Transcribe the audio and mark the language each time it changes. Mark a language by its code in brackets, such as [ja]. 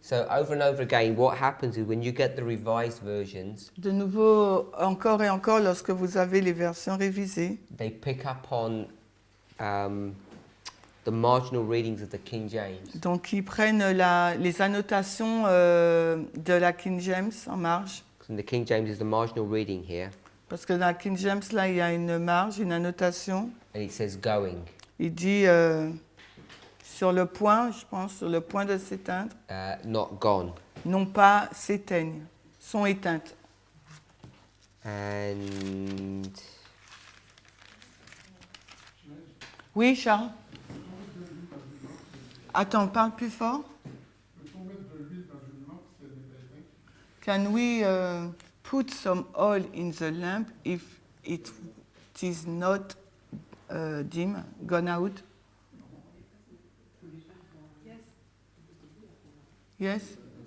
[en] So over and over again, what happens is when you get the revised versions, [fr] De nouveau, encore et encore, lorsque vous avez les versions révisées, [en] they pick up on the marginal readings of the King James. [fr] donc ils prennent les annotations de la King James en marge. [en] And the King James is the marginal reading here, [fr] Parce que dans la King James, là, il y a une marge, une annotation. [en] and it says going. [fr] Il dit sur le point, je pense, sur le point de s'éteindre, [en] Not gone. [fr] non pas s'éteignent, sont éteintes. [en] And [fr] Oui, Charles? Attends, parle plus fort. Peut-on mettre de l'huile dans une lampe si elle n'est pas éteinte? [en] Can we put some oil in the lamp if it is not dim, gone out? Yes?